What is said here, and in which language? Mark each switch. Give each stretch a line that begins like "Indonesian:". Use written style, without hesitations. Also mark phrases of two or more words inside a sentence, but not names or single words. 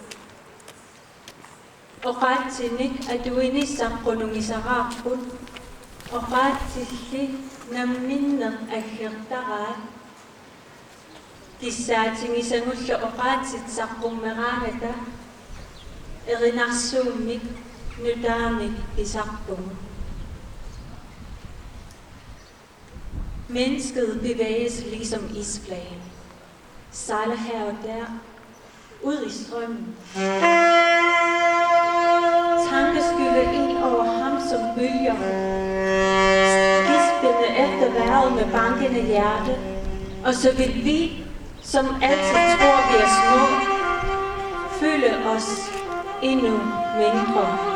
Kalaallisut: oqaatsinnik atuinissaqqunumisaraarput oqaatsilli namminneq aggertaraat kissaatingisangullu oqaatsitsaqqummeraalata erinarsuummik nutaamik isarpumut.
Danish: Mennesket bevæges ligesom isflagen, sejler her og der, ud i strømmen. Tanker skyller ind over ham som bølger, gispende efter vejret med bankende hjerte, og så vil vi, som altid tror vi er små, føle os endnu mindre.